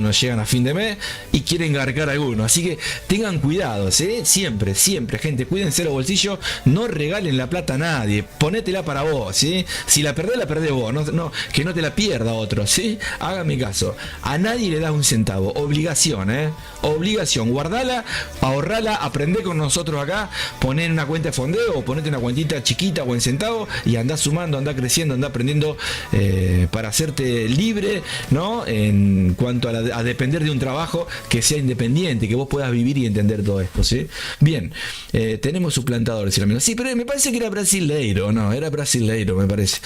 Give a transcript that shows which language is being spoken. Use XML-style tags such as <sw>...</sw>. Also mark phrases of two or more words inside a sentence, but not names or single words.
<es>Nos llegan a fin de mes y quieren garcar a alguno. Así que tengan cuidado, ¿sí? Siempre, gente, cuídense los bolsillos. No regalen la plata a nadie, ponétela para vos, ¿sí? Si la perdés vos, no, que no te la pierda otro, ¿sí? Hágame caso, a nadie le das un centavo, obligación, obligación, guardala, ahorrala, aprendé con nosotros acá, poné en una cuenta de fondeo o ponete una cuentita chiquita o en centavo y andá sumando, andá creciendo, andá aprendiendo para hacerte libre, ¿no? En cuanto a depender de un trabajo que sea independiente, que vos puedas vivir y entender todo esto, ¿sí? Bien, tenemos suplantadores, si lo menos. Sí, pero me parece que era brasileiro, no, era brasileiro, me parece.</es>